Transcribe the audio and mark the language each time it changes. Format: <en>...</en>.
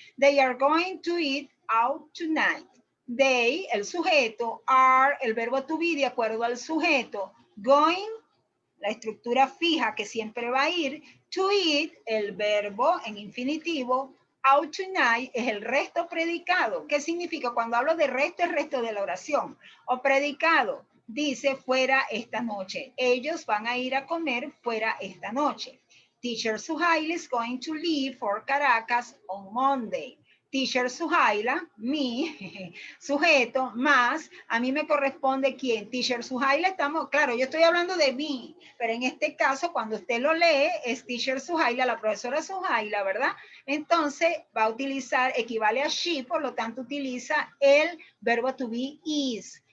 <en>They are going to eat out tonight.</en> <es>They, el sujeto, are, el verbo to be de acuerdo al sujeto, going, la estructura fija que siempre va a ir, to eat, el verbo en infinitivo,</es> <en>out tonight</en> <es>es el resto predicado. ¿Qué significa? Cuando hablo de resto, es resto de la oración. O predicado, dice fuera esta noche. Ellos van a ir a comer fuera esta noche.</es> <en>Teacher Suhail is going to leave for Caracas on Monday.</en> <es>Teacher Suhaila, mi sujeto, más, a mí me corresponde quién. Teacher Suhaila, estamos, claro, yo estoy hablando de mí, pero en este caso, cuando usted lo lee, es Teacher Suhaila, la profesora Suhaila, ¿verdad? Entonces, va a utilizar, equivale a she, por lo tanto, utiliza el verbo to be is.</es>